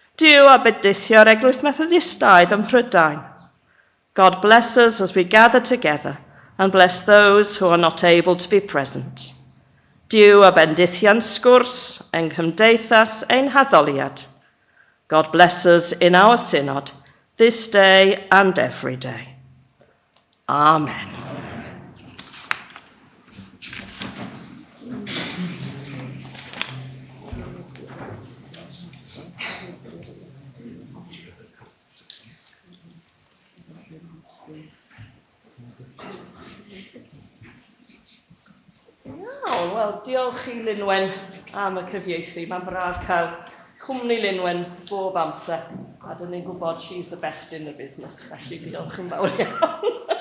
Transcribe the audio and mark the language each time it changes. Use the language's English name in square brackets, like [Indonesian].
[Welsh] Duw a bendithio'r Eglwys Methodistaidd ym Mhrydain. [English] God bless us as we gather together and bless those who are not able to be present. [Welsh] Duw a bendithio'n sgwrs ein cymdeithas ein haddoliad. [English] God bless us in our synod this day and every day. Amen. [Welsh] Wel, diolch i Lynwen am y cyfieithu. Mae'n braf cael cwmni Lynwen bob amser. A dyn ni'n gwybod [English] she's the best in the business. [Welsh] Felly diolch yn fawr iawn.